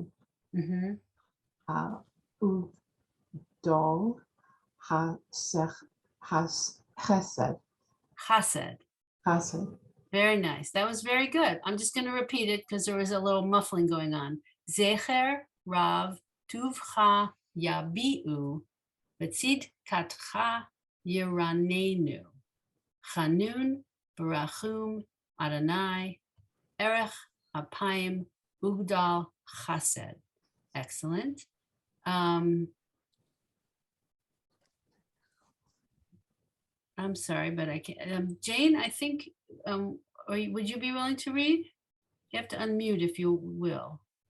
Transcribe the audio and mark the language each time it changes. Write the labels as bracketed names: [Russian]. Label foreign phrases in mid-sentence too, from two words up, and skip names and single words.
[Hebrew] Mhm. וגדל, חסד, [English] Chased. Very nice. That was very good. I'm just going to repeat it because there was a little muffling going on. [Hebrew] זכר, רב, טובך, יביעו, וצדקתך, ירננו, חנון, ורחום, ה', ארך, אפים, וגדל, Chased. [English] Excellent. I'm sorry, but I can't. Jane, I think, would you be willing to read? You have to unmute if you will.